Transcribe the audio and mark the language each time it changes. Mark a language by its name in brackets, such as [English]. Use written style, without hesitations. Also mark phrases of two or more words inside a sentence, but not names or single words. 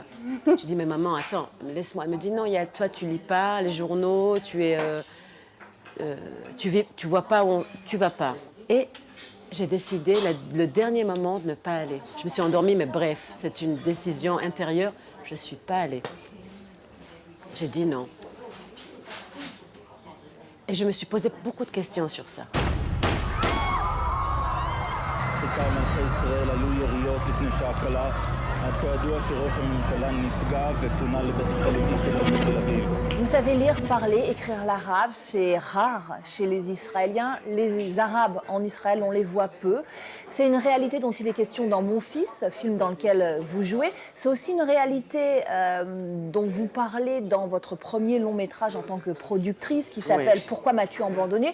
[French] Je dis « Mais maman, attends, laisse-moi. » Elle me dit « Non, Yael, toi, tu lis pas les journaux, tu vois pas où tu vas pas. » Et j'ai décidé, le dernier moment, de ne pas aller. Je me suis endormie, mais bref, c'est une décision intérieure. Je ne suis pas allée. J'ai dit non. Et je me suis posé beaucoup de questions sur ça. [Hebrew] בעיקר מלכי ישראל היו יריות לפני שעה קלה, עד כה ידוע שראש הממשלה נפגע ופונה לבית החולים איכילוב בתל אביב. [French] Vous savez lire, parler, écrire l'arabe, c'est rare chez les Israéliens. Les Arabes en Israël, on les voit peu. C'est une réalité dont il est question dans Mon fils, film dans lequel vous jouez. C'est aussi une réalité dont vous parlez dans votre premier long métrage en tant que productrice qui s'appelle Pourquoi m'as-tu abandonné?